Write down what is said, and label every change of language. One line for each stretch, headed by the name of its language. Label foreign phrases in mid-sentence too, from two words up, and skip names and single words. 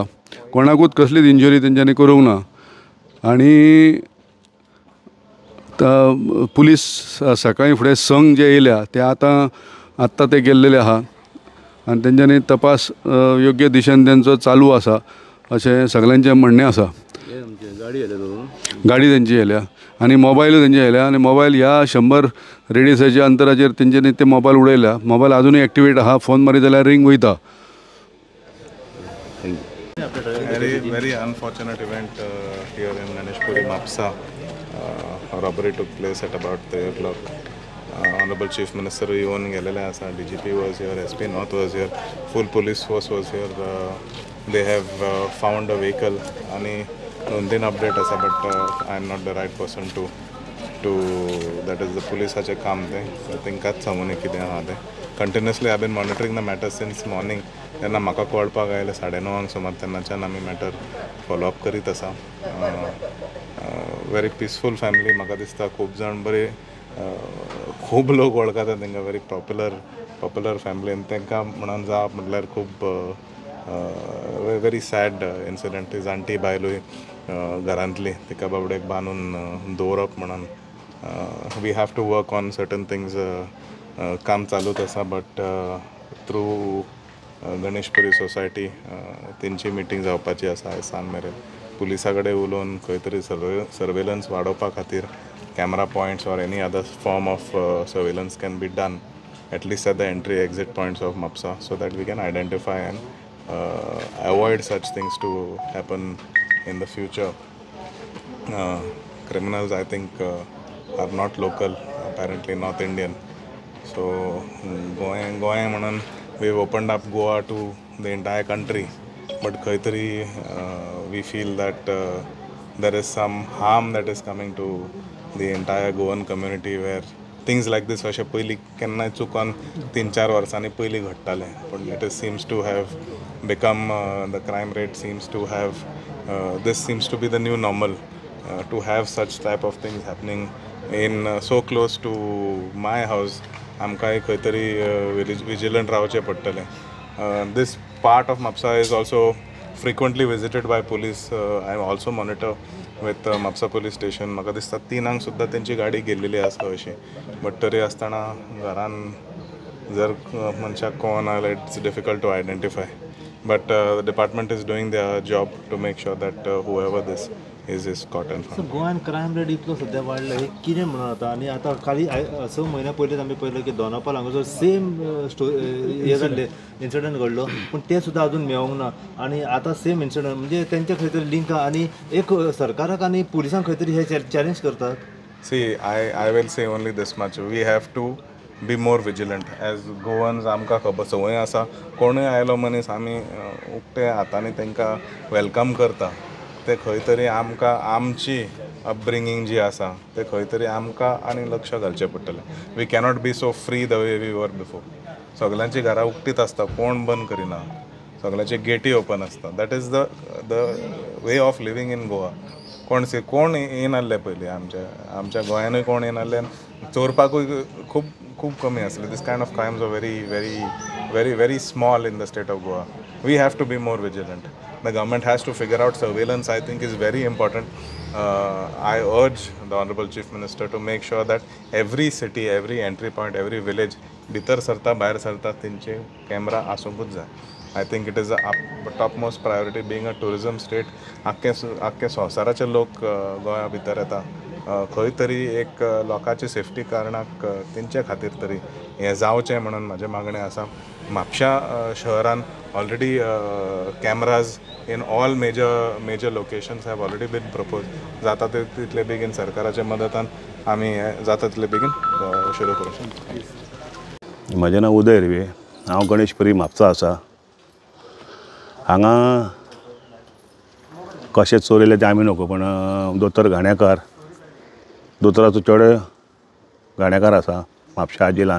Konkani: कोणाकूच कसलीच इंजरी तेंच्यांनी करूंक ना. आनी पुलीस सकाळी फुडें संघ जे येयल्या ते आत्तां ते गेल्लेले आहा आनी तेंच्यांनी तपास योग्य दिशेन तेंचो चालू आसा अशें सगळ्यांचें म्हणणें आसा. गाडी तेंची येयल्या आनी मोबायलूय तेंचे येयल्या आनी मोबायल ह्या 100 रेडियसाच्या अंतराचेर तेंच्यांनी ते मोबायल उडयल्या. मोबायल अजूनय एक्टिवेट आहा. फोन मारीत जाल्यार रिंग वयता.
English: Very unfortunate event here in Ganeshpuri, Mapsa. Robbery took place at about 3 o'clock. Honorable Chief Minister
Konkani: येवन गेलेले आसा.
English: DGP was here, SP North was here, full police force was here. They have found a vehicle आणि 2-3 update आसा but I am not the right person to that is the
Konkani: पुलिसाचे काम ते तेंकाच सांगून कितें आहा ते.
English: Continuously I have been monitoring the matter since morning.
Konkani: तेन्ना म्हाका कळपाक आयलें 9:30 सुमार तेन्नाच्यान आमी
English: matter follow-up
Konkani: करीत आसा.
English: very peaceful family
Konkani: म्हाका दिसता. खूब जाण बरे खूब लोक वळखता तेंकां.
English: very popular family
Konkani: आनी तेंकां म्हणून जावप म्हटल्यार खूब
English: very sad incident.
Konkani: ती जाणटी बायलूय घरांतली तिका बाबड्याक बांदून दवरप म्हणून
English: we have to work on certain things.
Konkani: काम चालूच आसा
English: but through
Konkani: गणेशपुरी सोसायटी तेंची मिटींग जावपाची आसा आयज सांज मेरेन. पुलिसा कडेन उलोवन खंय तरी सर्वेलन्स वाडोवपा खातीर
English: camera points or any other form of surveillance can be done at least at the entry exit points of Mapsa so that we can identify and avoid such things to happen in the future. Criminals I think are not local, apparently North Indian. So going म्हणून we've opened up Goa to the entire country but
Konkani: खंय तरी
English: we feel that there is some harm that is coming to the entire Goan community where things like this
Konkani: अशें पयलीं केन्नाय चुकोन 3-4 वर्सांनी पयलीं घडटालें पण
English: it seems to have become the crime rate seems to have this seems to be the new normal to have such type of things happening in so close to my house.
Konkani: आमकांय खंय तरी vigilant रावचें पडटलें.
English: This part of Mapsa is also frequently visited by police. I also monitor with Mapsa police station.
Konkani: म्हाका दिसता 3 सुद्दां तेंची गाडी गेल्लेली आसा अशी बट तरी आसतना घरान जर मनशाक कळना जाल्यार
English: it's difficult to identify. but the department is doing their job to make sure that whoever this is caught and found.
Konkani: गोंयान
English: crime rate
Konkani: इतलो सध्या वाडला हे कितें म्हणून आता आनी आतां काली 6 म्हयन्या पयलींच आमी पळयलें की दोनापाल हांगासर सेम हे जाल्ले इन्सिडंट घडलो पूण ते सुद्दां अजून मेळोंक ना आनी आतां
English: same incident
Konkani: म्हणजे तेंच्या खंय तरी लिंक आनी एक सरकाराक आनी पुलिसांक खंय तरी हे चॅलेंज करतात.
English: See, I will say only this much. We have to be more vigilant. As Goans,
Konkani: आमकां खबर संवय आसा कोणूय आयलो मनीस आमी उक्ते हातांनी तांकां वेलकम करता. ते खंय तरी आमकां आमची अपब्रिंगींग जी आसा ते खंय तरी आमकां आनी लक्ष घालचें पडटलें.
English: we cannot be so free the way we were before.
Konkani: सगल्यांची घरां उक्तीच आसता, कोण बंद करिना, सगल्यांचे गेटी ओपन आसता.
English: that is the way of living in Goa.
Konkani: कोण येनासले पयलीं आमच्या गोंयानूय कोण येनासले, चोरपाकूय खूब खूब कमी आसले.
English: these kind of crimes are very very very very small in the state of Goa. we have to be more vigilant. The government has to figure out surveillance. I think is very important. I urge the Honorable Chief Minister to make sure that every city, every entry point, every village,
Konkani: भितर सरता भायर सरता तेंचे कॅमेरा आसूंकूच जाय.
English: I think it is a topmost priority. Being a tourism state,
Konkani: आख्खे संवसाराचे लोक गोंया भितर येता. खंय तरी एक लोकांची सेफ्टी कारणाक तेंचे खातीर तरी हें जावचें म्हणून म्हाजें मागणें आसा. म्हापशा शहरान
English: already cameras in all major locations have already been proposed.
Konkani: जाता तितले बेगीन सरकाराच्या मदतान आमी जाता तितले बेगीन सुरू करूं शकता. म्हजें नांव उदय हिरवे. हांव गणेशपुरी म्हापसा आसा. हांगा कशें चोरिल्ले तें आमी नको, पण दोतोर घाण्याकार, दोतोराचो चेडो घाण्याकार आसा म्हापशा जिल्ल्यान.